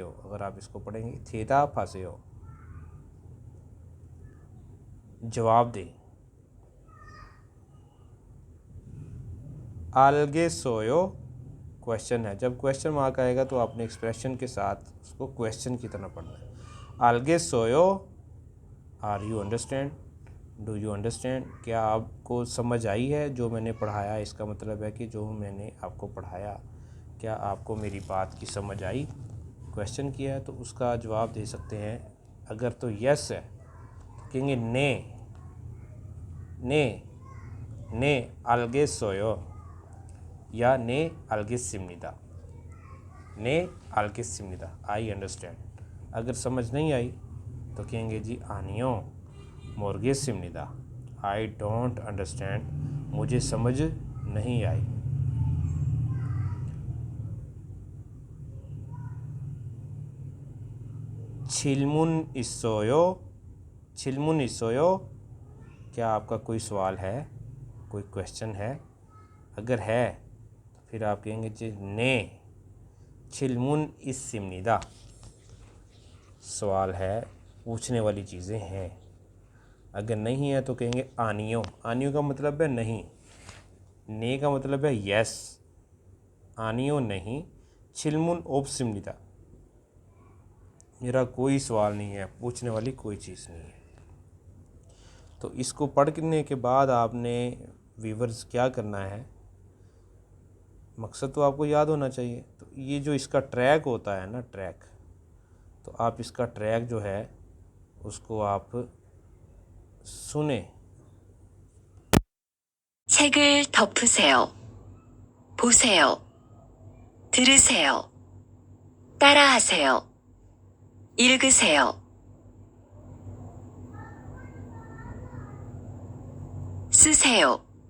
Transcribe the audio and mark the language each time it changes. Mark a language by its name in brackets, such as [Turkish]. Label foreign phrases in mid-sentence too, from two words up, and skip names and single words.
[Hindi] अगर आप इसको पढ़ेंगे, 대답하세요, जवाब दें। 알겠어요, क्वेश्चन है। जब क्वेश्चन मार्क आएगा तो आपने एक्सप्रेशन के साथ उसको क्वेश्चन की तरह पढ़ना है। [Korean] 알겠어요, [English] are you understand, do you understand, [Hindi] क्या आपको समझ आई है जो मैंने पढ़ाया? इसका मतलब है कि जो मैंने आपको पढ़ाया, क्या आपको मेरी बात की समझ आई? क्वेश्चन किया है तो उसका जवाब दे सकते हैं। अगर तो यस है तो कहेंगे ने, [Korean] 네 알겠어요, [Hindi] या [Korean] 네 알겠습니다, 네 알겠습니다, [English] I understand. [Hindi] अगर समझ नहीं आई तो कहेंगे जी [Korean] 아니요 모르겠습니다, [English] I don't understand, [Hindi] मुझे समझ नहीं आई। [Korean] 질문 있어요, 질문 있어요, [Hindi] क्या आपका कोई सवाल है, कोई क्वेश्चन है? अगर है तो फिर आप कहेंगे जी [Korean] 네 질문 있습니다, [Hindi] सवाल है, पूछने वाली चीज़ें हैं। अगर नहीं है तो कहेंगे आनियो, आनियो का मतलब है नहीं, ने का मतलब है यस, आनियो नहीं, [Korean] 질문 없습니다, [Hindi] मेरा कोई सवाल नहीं है, पूछने वाली कोई चीज़ नहीं है। तो इसको पढ़ने के बाद आपने व्यूअर्स क्या करना है, मकसद तो आपको याद होना चाहिए। तो ये जो इसका ट्रैक होता है ना, ट्रैक, तो आप इसका ट्रैक जो है उसको आप सुने। [Korean] 책을 덮으세요. 보세요. 들으세요. 따라하세요. 읽으세요. 쓰세요.